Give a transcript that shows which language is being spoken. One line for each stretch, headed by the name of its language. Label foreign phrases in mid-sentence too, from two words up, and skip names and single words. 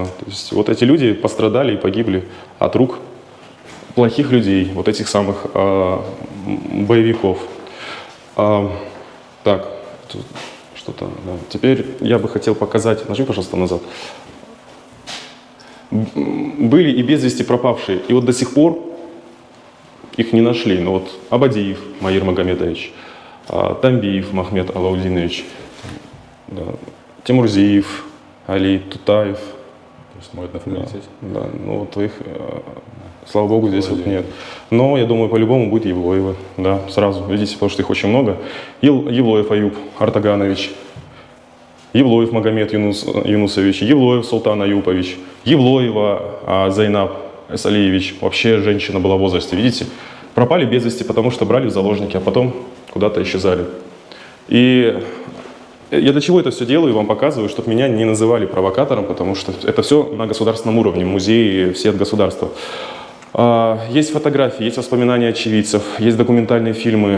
Russian: То есть вот эти люди пострадали и погибли от рук плохих людей, вот этих самых боевиков. Так, что-то, да. Теперь я бы хотел показать, нажми, пожалуйста, назад. Были и без вести пропавшие, и вот до сих пор их не нашли. Но вот Абадиев Маир Магомедович, Тамбиев Махмед Алаудинович, да, Тимурзиев Али Тутаев. То есть могут на фамилии здесь? Да, ну вот их, слава богу, здесь вот нет. Но я думаю, по-любому будет Евлоева, да, сразу, видите, потому что их очень много. Евлоев Аюб Артаганович, Евлоев Магомед Юнусович, Евлоев Султан Аюпович, Евлоева Зайнаб Эсалиевич, вообще женщина была в возрасте, видите, пропали без вести, потому что брали в заложники, а потом куда-то исчезали. И я для чего это все делаю и вам показываю, чтобы меня не называли провокатором, потому что это все на государственном уровне, музеи все от государства. Есть фотографии, есть воспоминания очевидцев, есть документальные фильмы.